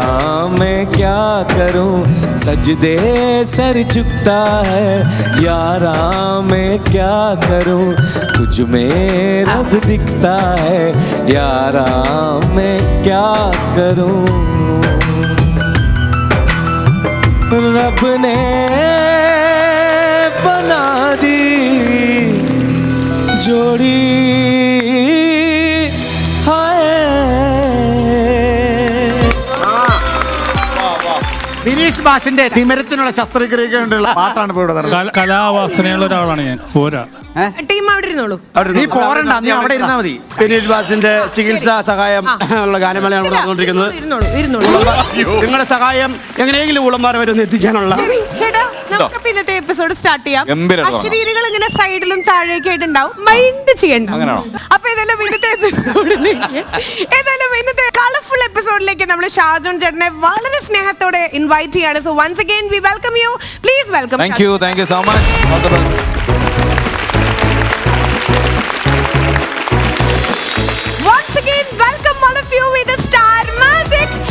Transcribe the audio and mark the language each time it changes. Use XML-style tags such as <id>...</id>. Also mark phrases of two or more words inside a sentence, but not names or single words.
<hi>मैं क्या करूं सजदे सर झुकता है यारा मैं क्या करूं तुझ में रब दिखता है यारा मैं क्या करूं रब ने बना दी जोड़ी हाय</hi> <ml>ബിനീഷ് ബാഷിന്റെ തിമിരത്തിനുള്ള ശസ്ത്രക്രിയകളുള്ള പാട്ടാണ് ഇപ്പോൾ ഇവിടെ നടന്നത്. കലാവാസനയുള്ള ഒരാളാണ് ഞാൻ. പോരാ ടീം അവിടെ ഇരുന്നോളൂ. നീ പോരണ്ട, നീ അവിടെ ഇരുന്നാ മതി. ബിനീഷ് ബാഷിന്റെ ചികിത്സാ സഹായം ഉള്ള ഗാനമേളയാണ് ഇവിടെ നടന്നുകൊണ്ടിരിക്കുന്നത്. ഇരുന്നോളൂ. നിങ്ങളുടെ സഹായം എങ്ങനെയെങ്കിലും ഊളന്മാരെ വരെ ഒന്ന് എത്തിക്കാനുള്ള. ചേട്ടാ, നമുക്ക് ഇന്നത്തെ</ml> <en>episode start</en> <ml>ചെയ്യാം. ഗംഭീരമായിട്ട് അശരീരികൾ ഇങ്ങനെ സൈഡിലും താഴേക്ക് ആയിട്ടുണ്ടാവും. മൈൻഡ് ചെയ്യണ്ട. അപ്പൊ ഏതായാലും ഇന്നത്തെ</ml> <en>colorful episodeലേക്ക്</en> <ml>നമ്മൾ ഷാജോൺ ചേട്ടനെ വളരെ സ്നേഹത്തോടെ ഇൻവൈറ്റ് ചെയ്യാണ്.</ml> <en>So once again we welcome you. Please welcome. Thank you so much. Once again, welcome all of you with the Star Magic.</en>